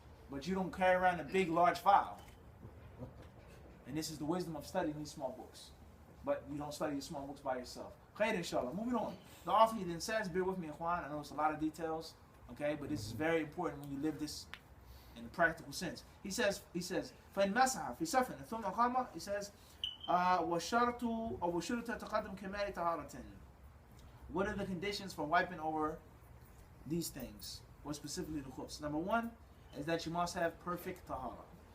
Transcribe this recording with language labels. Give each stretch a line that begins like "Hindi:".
English: But you don't carry around a big, large file. And this is the wisdom of studying these small books. But you don't study the small books by yourself. Khair inshallah. Moving on. The author he then says, bear with me, Ikhwan. I know it's a lot of details. Okay, but this is very important when you live this in a practical sense. He says,
Arabic: فَإِنْ مَسَحَ فِي سَفْنٍ ثُمَّ قَامَ. He says, وَشَرْطُ أَوْ وَشُرْطَ تَقَدُّمْ كَمَالِ طَهَارَةٍ.
English: What are the conditions for wiping over these things, or specifically the khufs? Number one is that you must have perfect tahara.